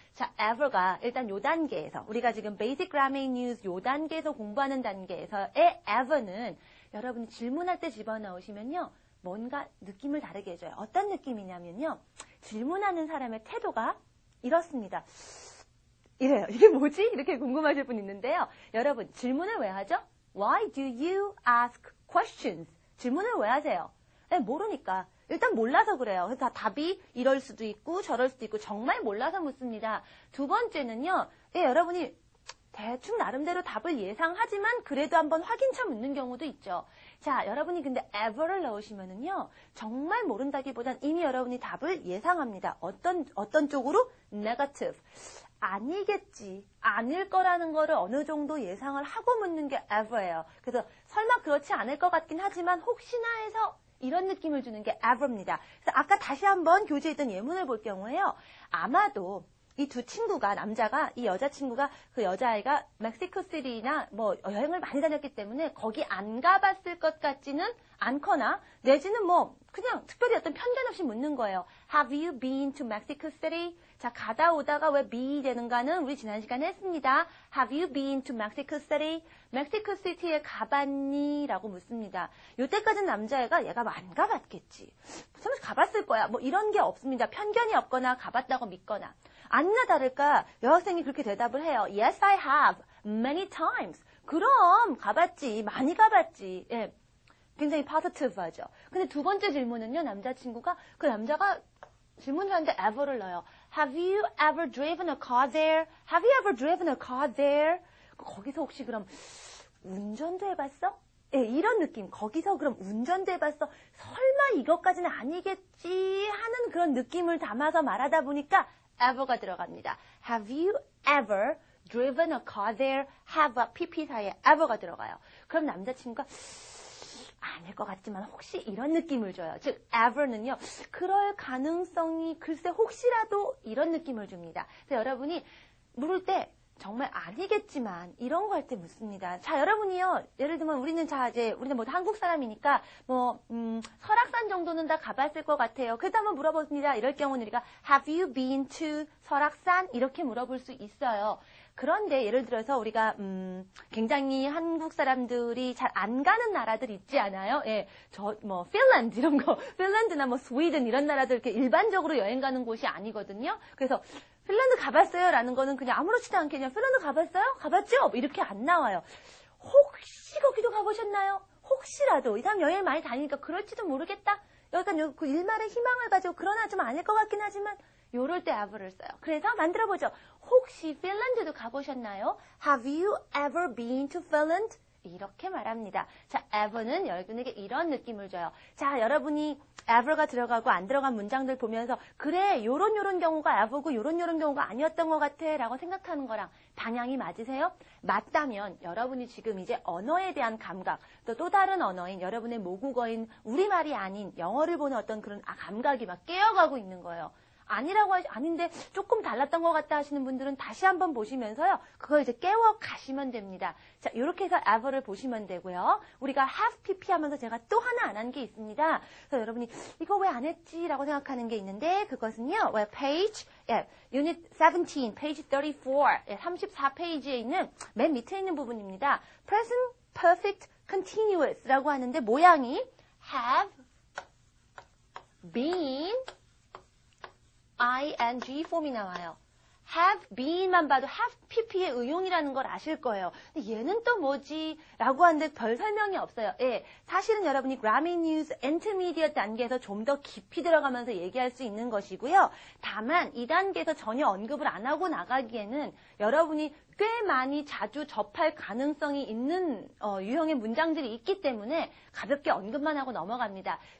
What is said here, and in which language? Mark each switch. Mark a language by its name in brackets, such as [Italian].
[Korean] 자, ever가 일단 요 단계에서 우리가 지금 Basic Grammar News 요 단계에서 공부하는 단계에서의 ever는 여러분이 질문할 때 집어넣으시면요. 뭔가 느낌을 다르게 해줘요. 어떤 느낌이냐면요. 질문하는 사람의 태도가 이렇습니다. 이래요. 이게 뭐지? 이렇게 궁금하실 분 있는데요. 여러분, 질문을 왜 하죠? [English] Why do you ask questions? [Korean] 질문을 왜 하세요? 네, 모르니까. 일단 몰라서 그래요. 그래서 답이 이럴 수도 있고 저럴 수도 있고 정말 몰라서 묻습니다. 두 번째는요. 여러분이 대충 나름대로 답을 예상하지만 그래도 한번 확인차 묻는 경우도 있죠. 자, 여러분이 근데 ever를 넣으시면은요. 정말 모른다기보단 이미 여러분이 답을 예상합니다. 어떤 쪽으로? negative. 아니겠지, 아닐 거라는 거를 어느 정도 예상을 하고 묻는 게 ever예요. 그래서 설마 그렇지 않을 것 같긴 하지만 혹시나 해서 이런 느낌을 주는 게 ever입니다. 그래서 아까 다시 한번 교재에 있던 예문을 볼 경우에요. 아마도 이 두 친구가 남자가 이 여자친구가 그 여자아이가 멕시코시티나 뭐 여행을 많이 다녔기 때문에 거기 안 가봤을 것 같지는 않거나 내지는 뭐 그냥 특별히 어떤 편견 없이 묻는 거예요. [English] Have you been to Mexico City? [Korean] 자, 가다 오다가 왜 be 되는가는 우리 지난 시간에 했습니다. [English] Have you been to Mexico City? [Korean] 멕시코 시티에 가봤니? 라고 묻습니다. 요때까지는 남자애가 얘가 안 가봤겠지. 설마 가봤을 거야. 뭐 이런 게 없습니다. 편견이 없거나 가봤다고 믿거나. 아니나 다를까 여학생이 그렇게 대답을 해요. [English] Yes, I have. Many times. [Korean] 그럼 가봤지. 많이 가봤지. 예. 굉장히 positive하죠. 근데 두 번째 질문은요. 남자친구가 그 남자가 질문을 하는데 ever를 넣어요. [English] Have you ever driven a car there? Have you ever driven a car there? [Korean] 거기서 혹시 그럼 운전도 해봤어? 예, 이런 느낌. 거기서 그럼 운전도 해봤어? 설마 이것까지는 아니겠지 하는 그런 느낌을 담아서 말하다 보니까 ever가 들어갑니다. [English] Have you ever driven a car there? have PP [Korean] 사이에 ever가 들어가요. 그럼 남자친구가 아닐 것 같지만 혹시 이런 느낌을 줘요. 즉 ever는요. 그럴 가능성이 글쎄 혹시라도 이런 느낌을 줍니다. 그래서 여러분이 물을 때 정말 아니겠지만 이런 거 할 때 묻습니다. 자, 여러분이요. 예를 들면 우리는 우리는 뭐 한국 사람이니까 설악산 정도는 다 가봤을 것 같아요. 그래도 한번 물어봅니다. 이럴 경우는 우리가 [English] Have you been to [Korean] 설악산? 이렇게 물어볼 수 있어요. 그런데 예를 들어서 우리가 굉장히 한국 사람들이 잘 안 가는 나라들 있지 않아요? 예, 핀란드 이런 거, 핀란드나 스웨덴 이런 나라들 이렇게 일반적으로 여행 가는 곳이 아니거든요. 그래서 핀란드 가봤어요? 라는 거는 그냥 아무렇지도 않게 그냥 핀란드 가봤어요? 가봤죠? 이렇게 안 나와요. 혹시 거기도 가보셨나요? 혹시라도 이 사람 여행 많이 다니니까 그럴지도 모르겠다. 약간 그 일말의 희망을 가지고 그러나 좀 아닐 것 같긴 하지만 요럴 때 have를 써요. 그래서 만들어보죠. 혹시 핀란드도 가보셨나요? [English] Have you ever been to Finland? [Korean] 이렇게 말합니다. 자, ever는 여러분에게 이런 느낌을 줘요. 자, 여러분이 ever가 들어가고 안 들어간 문장들 보면서 그래, 요런 경우가 ever고 요런 경우가 아니었던 것 같아 라고 생각하는 거랑 방향이 맞으세요? 맞다면 여러분이 지금 이제 언어에 대한 감각, 또 다른 언어인 여러분의 모국어인 우리말이 아닌 영어를 보는 어떤 그런 감각이 막 깨어가고 있는 거예요. 아닌데 조금 달랐던 것 같다 하시는 분들은 다시 한번 보시면서요. 그걸 이제 깨워 가시면 됩니다. 자, 이렇게 해서 ever를 보시면 되고요. 우리가 have pp 하면서 제가 또 하나 안 한 게 있습니다. 그래서 여러분이 이거 왜 안 했지? 라고 생각하는 게 있는데 그것은요. page, unit 17, page 34, 34페이지에 있는 맨 밑에 있는 부분입니다. present perfect continuous 라고 하는데 모양이 have been ing 폼이 나와요. have been만 봐도 have pp의 의용이라는 걸 아실 거예요. 근데 얘는 또 뭐지? 라고 하는데 별 설명이 없어요. 예, 사실은 여러분이 Grammy News Intermediate 단계에서 좀 더 깊이 들어가면서 얘기할 수 있는 것이고요. 다만 이 단계에서 전혀 언급을 안 하고 나가기에는 여러분이 꽤 많이 자주 접할 가능성이 있는 유형의 문장들이 있기 때문에 가볍게 언급만 하고 넘어갑니다.